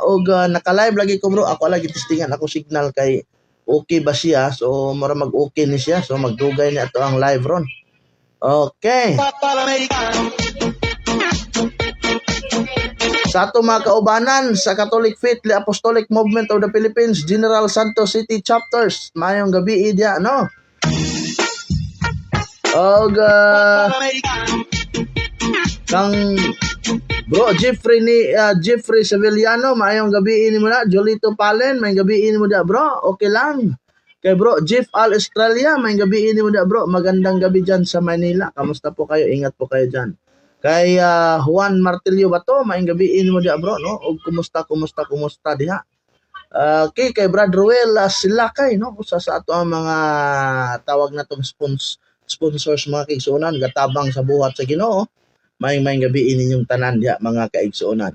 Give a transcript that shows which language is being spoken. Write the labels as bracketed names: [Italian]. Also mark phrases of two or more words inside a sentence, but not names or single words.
[Cebuano] Og naka-live lagi ko bro, ako lagi testingan ako signal kay okay ba siya. So mura mag-okay ni siya, so magdugay ni ato ang live ron. Okay. Sa ato mga kaubanan sa Catholic Faith Apostolic Movement of the Philippines General Santos City Chapters, maayong gabi diha no. Og kang bro Jeffrey Sevillano, maayong gabi nimo na. Jolito Palen, maayong gabi nimo da bro. Okay lang. Kay bro Jeff Al Australia, maayong gabi nimo da bro. [Filipino] Magandang gabi diyan sa Manila. Kamusta po kayo? Ingat po kayo diyan. [Cebuano] Kay Juan Martillo Bato, maayong gabi nimo da bro no. Og kumusta diha. Okay, kay Brad Ruel Silakay no, usa sa ato ang mga tawag natong sponsors mga kaigsuonan, gatabang sa buhat sa Ginoo. Maayong gabi ninyong tanan diha mga kaigsuonan.